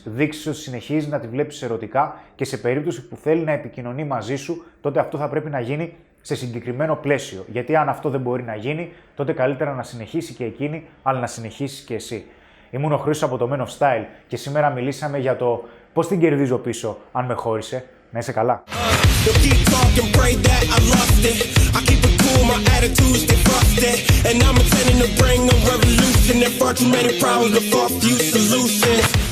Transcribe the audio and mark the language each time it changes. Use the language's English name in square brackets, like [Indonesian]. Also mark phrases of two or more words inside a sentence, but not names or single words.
[Greek] Δείξεις ότι συνεχίζεις να τη βλέπεις ερωτικά και σε περίπτωση που θέλει να επικοινωνεί μαζί σου, τότε αυτό θα πρέπει να γίνει σε συγκεκριμένο πλαίσιο. Γιατί αν αυτό δεν μπορεί να γίνει, τότε καλύτερα να συνεχίσει και εκείνη, αλλά να συνεχίσεις και εσύ. Ήμουν ο Χρήστος από το Men of Style και σήμερα μιλήσαμε για το πώς την κερδίζω πίσω αν με χώρισε. Να είσαι καλά. [English] My attitudes, they frosted, and I'm intending to bring a revolution. There far too many problems, but far few solutions.